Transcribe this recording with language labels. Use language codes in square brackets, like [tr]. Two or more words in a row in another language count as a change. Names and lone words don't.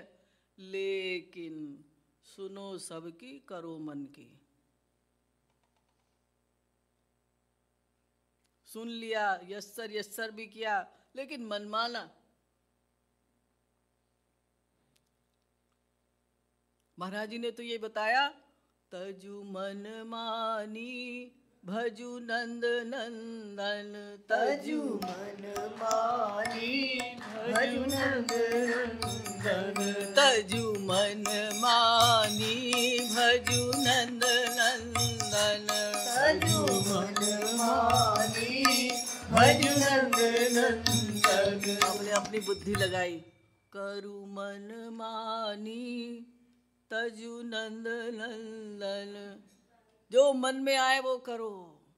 [hi] लेकिन सुनो सबकी, करो मन की। सुन लिया, [en] yes sir yes sir [hi] भी किया, लेकिन मनमाना। महाराज जी ने तो ये बताया, तजु मन मानी भजु नंद नंदन, तजु मन मानी भजु नंद नंदन, तजु मन मानी भजु नंद नंदन, तजु मन मानी भजु नंद नंदन। हमने अपनी बुद्धि लगाई, करु मन मानी तजु नंद नंदन, जो मन में आए वो करो।